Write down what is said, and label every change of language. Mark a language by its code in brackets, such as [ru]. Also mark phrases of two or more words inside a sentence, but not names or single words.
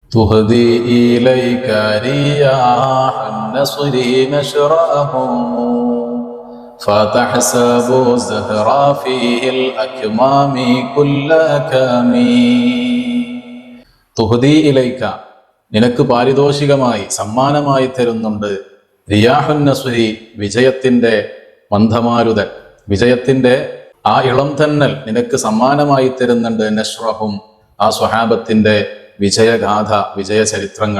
[ar] تهدي إليك رياح النصر نشرهم فتحسب زهرا فيه الأكمام كل كامي تهدي إليك [ml] നിനക്ക് പാരിതോഷികമായി സമ്മാനമായി തരുന്നുണ്ട് [ar] رياح النصر [ml] വിജയത്തിന്റെ മന്ദമാരുതൻ, വിജയത്തിന്റെ ആ ഇളം തന്നൽ നിനക്ക് സമ്മാനമായി തരുന്നുണ്ട്. നഷ്റഹും ആ സ്വഹാബത്തിന്റെ വിജയഗാഥ, വിജയ ചരിത്രങ്ങൾ.